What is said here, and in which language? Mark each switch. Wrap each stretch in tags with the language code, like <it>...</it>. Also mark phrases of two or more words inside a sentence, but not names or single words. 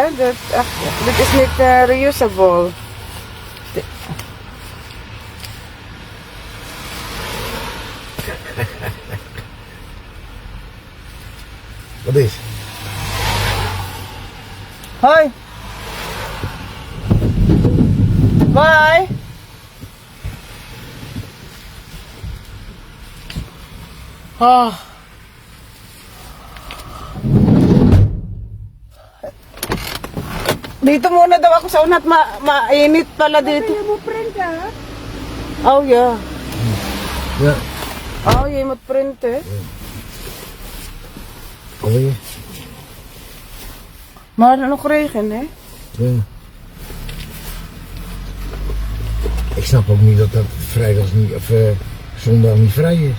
<nl>Dit is niet reusable. Wat is? Hoi. Bye. Oh.</nl> <tl>Dito muna daw ako sa unat, mainit pala dito.</tl> <en>Oh, yeah.</en> <nl>Ja. Oh, je moet printen. Alweer? Maar nog regen, hè? Ja. Ik snap ook niet dat dat vrijdags niet, of zondag niet vrij is.</nl>